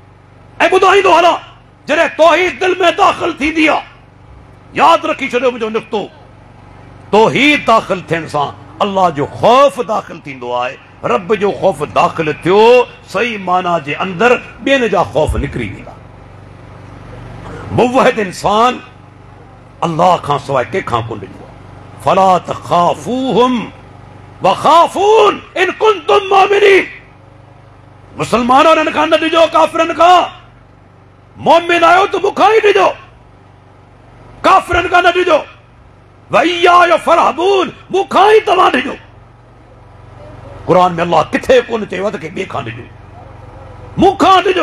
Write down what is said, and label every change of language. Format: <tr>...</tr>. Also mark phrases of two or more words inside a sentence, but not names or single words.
<sd>ऐं ॿुधाईंदो हलां, जॾहिं तौहीद दिल में दाख़िल थींदी आहे, यादि रखी छॾियो मुंहिंजो निक़्तो, तौहीद दाख़िल थियण सां अल्लाह जो ख़ौफ़ दाख़िल थींदो आहे। रब जो ख़ौफ़ दाख़िल थियो, सही माना जे अंदरि ॿियनि जा ख़ौफ़ निकिरी वेंदा। मुवहिद इंसान अल्लाह खां सवाइ कंहिंखां कोन ॾिनो आहे।</sd> <ar>فلا تخافوهم وخافون إن كنتم مؤمنين.</ar> <ur>مسلمانوں نے کہا</ur> <sd>न ॾिजो काफ़िरनि खां, मोमिन आहियो त मूंखां ई ॾिजो, काफ़िरनि खां न ॾिजो।</sd> <ar>وإياي فارهبون,</ar> <sd>मूंखां ई तव्हां ॾिजो। क़ुरान में अल्लाह किथे कोन चयो त के ॿिए खां ॾिजो, मूंखां ॾिजो।</sd>